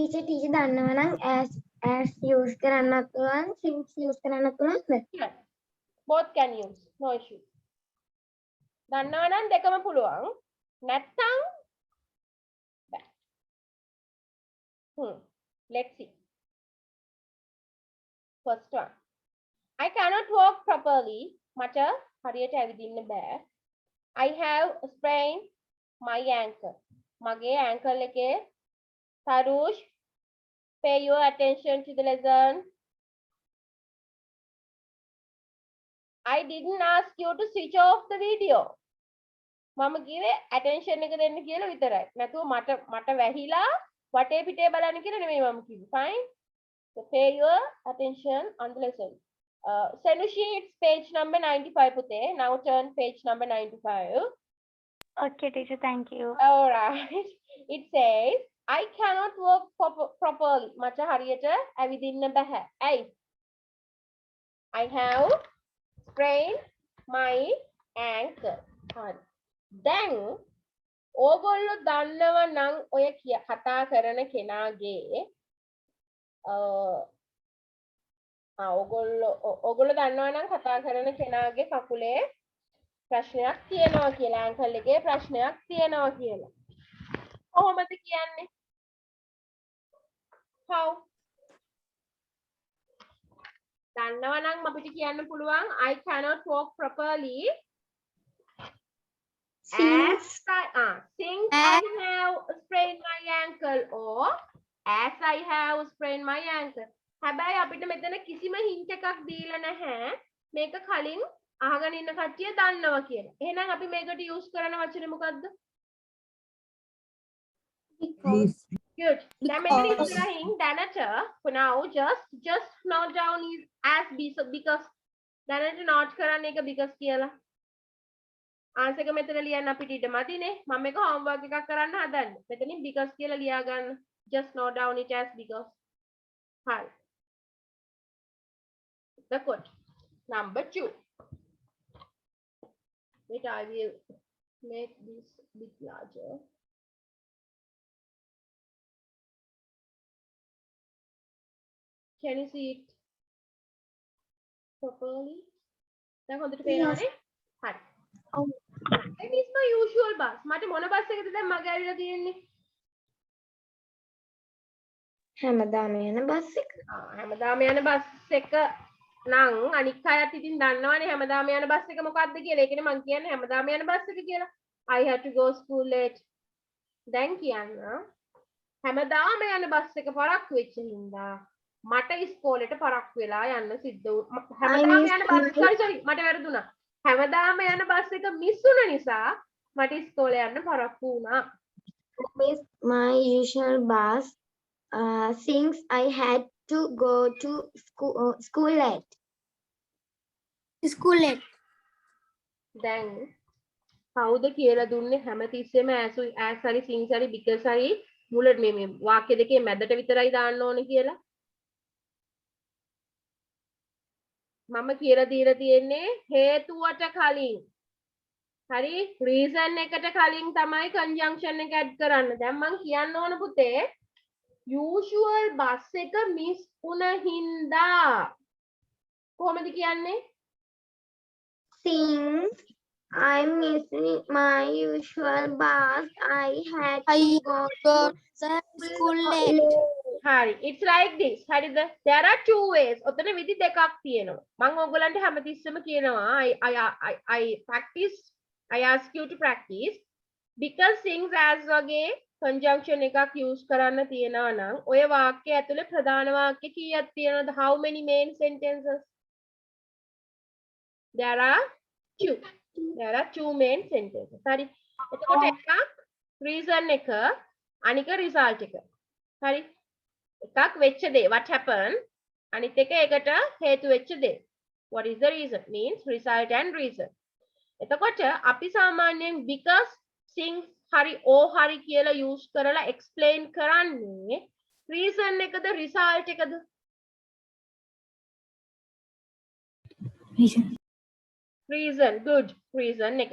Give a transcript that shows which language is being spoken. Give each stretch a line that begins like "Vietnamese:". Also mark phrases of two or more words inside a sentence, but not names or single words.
Sinhala: ටීචර් දන්නවා නම්
English: as use
Sinhala: කරන්නත් පුළුවන්
English: since use
Sinhala: කරන්නත් පුළුවන්ද?
English: Yeah. Both can use. No issue.
Sinhala: දන්නවා නම් දෙකම පුළුවන්. නැත්තම් බෑ.
English: Let's see. First one. I cannot walk properly.
Sinhala: මට හරියට ඇවිදින්න බෑ.
English: I have sprained my ankle.
Sinhala: මගේ ankle එකේ
English: Tarush, pay your attention to the lesson. I didn't ask you to switch off the video.
Sinhala: මම කිව්වේ attention එක දෙන්න කියලා විතරයි. නැතුව මට වැහිලා වටේ පිටේ බලන්න කියලා නෙමෙයි මම කිව්වේ.
English: Fine. So pay your attention on the lesson. Senushi, it's page number 95 පුතේ. Now turn page number 95. Okay, teacher, thank you. All right. It says I cannot walk properly.
Sinhala: මට හරියට ඇවිදින්න බෑ. ඇයි?
English: I have sprained my ankle.
Sinhala: හරි. දැන් ඕගොල්ලෝ දන්නව නම් ඔය කතා කරන කෙනාගේ ඕගොල්ලෝ දන්නවා නම් කතා කරන කෙනාගේ කකුලේ ප්‍රශ්නයක් තියෙනවා කියලා ankle එකේ ප්‍රශ්නයක් තියෙනවා කියලා. කොහොමද කියන්නේ? How? දන්නවා නම් අපිට කියන්න පුළුවන්
English: I cannot walk properly since I have sprained my ankle or as I have sprained my ankle.
Sinhala: හැබැයි අපිට මෙතන කිසිම hint එකක් දීලා නැහැ මේක කලින් අහගෙන ඉන්න කට්ටිය දන්නවා කියලා. එහෙනම් අපි මේකට use කරන වචනේ මොකද්ද? Good. දැන් මෙතන ඉස්සරහින් දැනට
English: for now just note down is as because
Sinhala: දැනට note කරන්න එක because කියලා. answer එක මෙතන ලියන්න අපිට ඉඩ මදිනේ. මම මේක homework එකක් කරන්න හදන්නේ. මෙතනින් because කියලා ලියා ගන්න.
English: Just note down it as because. Hi. The quote. Number 2. Wait, I will make this a bit larger. Can you see it properly?
Sinhala: දැන් හොඳට පේනවනේ? හරි.
English: That is my usual bus.
Sinhala: මට මොන බස් එකද දැන් මගේ ඇවිල්ලා තියෙන්නේ? හැමදාම යන බස් එක. හැමදාම යන බස් එක නම් අනික් අයත් ඉතින් දන්නවනේ හැමදාම යන බස් එක මොකක්ද කියලා. ඒකනේ මම කියන්නේ හැමදාම යන බස් එක කියලා.
English: I had to go school late.
Sinhala: දැන් කියන්න හැමදාම යන බස් එක පරක්කු වෙච්ච හින්දා මට ඉස්කෝලේට පරක්කු වෙලා යන්න සිද්ධ වුණා. හැමදාම යන බස් sorry මට වැරදුනා. හැමදාම යන බස් එක මිස් වුණ නිසා මට ඉස්කෝලේ යන්න පරක්කු වුණා.
English: Miss my usual bus since I had to go to school late.
Sinhala: දැන් කවුද කියලා දුන්නේ හැමතිස්සෙම as හරි since හරි because හරි මුල මේ වාක්‍ය දෙකේ මැදට විතරයි දාන්න ඕනේ කියලා. මම කියලා දීලා තියෙන්නේ හේතුවට කලින්. හරි reason එකට කලින් තමයි conjunction එක add කරන්න. දැන් මම කියන්න ඕන පුතේ
English: usual bus
Sinhala: එක miss වුණ හින්දා කොහොමද කියන්නේ?
English: Since I'm missing my usual bus, I had to go to school late. Hari, it's like this. හරිද? There are two ways.
Sinhala: ඔතන විදි දෙකක් තියෙනවා. මම ඔයගලන්ට හැමතිස්සෙම කියනවා
English: I ask you to practice because things as
Sinhala: වගේ conjunction එකක් use කරන්න තියෙනවා නම් ඔය වාක්‍ය ඇතුලේ ප්‍රධාන වාක්‍ය කීයක් තියෙනවද?
English: How many main sentences? There are two main sentences.
Sinhala: හරි. එතකොට එකක් reason එක අනික result එක. හරි. එකක් වෙච්ච දේ
English: what happened
Sinhala: අනිත් එක ඒකට හේතු වෙච්ච දේ.
English: What is the reason? Means result and reason.
Sinhala: එතකොට අපි සාමාන්‍යයෙන් because since හරි or හරි කියලා use කරලා explain කරන්නේ reason එකද result එකද?
English: Reason. Good. Reason එක.